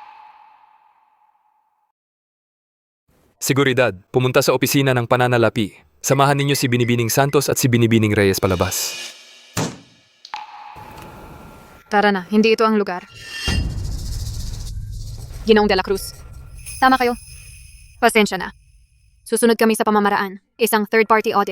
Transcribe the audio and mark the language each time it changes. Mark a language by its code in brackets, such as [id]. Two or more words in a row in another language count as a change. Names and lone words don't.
[tl] Seguridad, pumunta sa opisina ng pananalapi. Samahan ninyo si Binibining Santos at si Binibining Reyes palabas. Tara na, hindi ito ang lugar. Ginoong de la Cruz. Tama kayo. Pasensya na. Susunod kami sa pamamaraan. Isang [en] third-party audit.